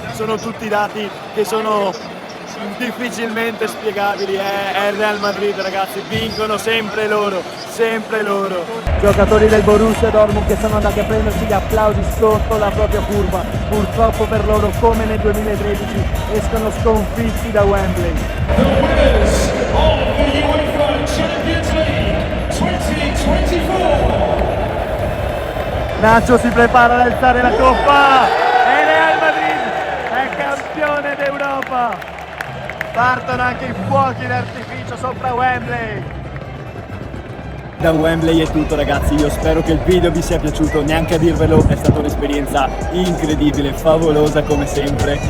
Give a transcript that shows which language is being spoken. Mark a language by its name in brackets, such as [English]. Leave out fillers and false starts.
[Italian] Sono tutti dati che sono difficilmente spiegabili. È il Real Madrid, ragazzi, vincono sempre loro, sempre loro. Giocatori del Borussia Dortmund che sono andati a prendersi gli applausi sotto la propria curva. Purtroppo per loro, come nel 2013, escono sconfitti da Wembley. [English] The winners of the UEFA Champions League 2024. [Italian] Nacho si prepara ad alzare la coppa e Real Madrid è campione d'Europa. Partono anche i fuochi d'artificio sopra Wembley. Da Wembley è tutto, ragazzi, io spero che il video vi sia piaciuto, neanche a dirvelo, è stata un'esperienza incredibile, favolosa come sempre.